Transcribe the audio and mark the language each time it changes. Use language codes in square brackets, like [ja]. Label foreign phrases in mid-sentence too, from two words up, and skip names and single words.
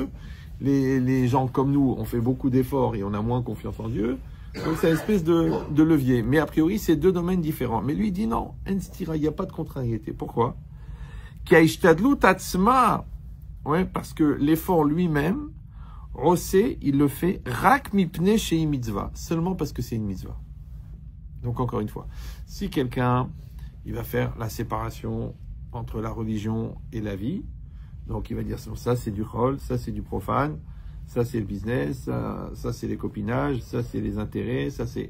[fr] Les gens comme nous, on fait beaucoup d'efforts et on a moins confiance en Dieu. Donc, c'est une espèce de levier. Mais a priori, c'est deux domaines différents. Mais lui, il dit non, en stira, il n'y a pas de contrariété. Pourquoi? Ouais, parce que l'effort lui-même, Rosé, il le fait [he] רק מפני שהיא מצווה, [fr] seulement parce que c'est une mitzvah. Donc encore une fois, si quelqu'un, il va faire la séparation entre la religion et la vie, donc il va dire ça c'est du chol, ça c'est du profane, ça c'est le business, ça c'est les copinages, ça c'est les intérêts, ça c'est...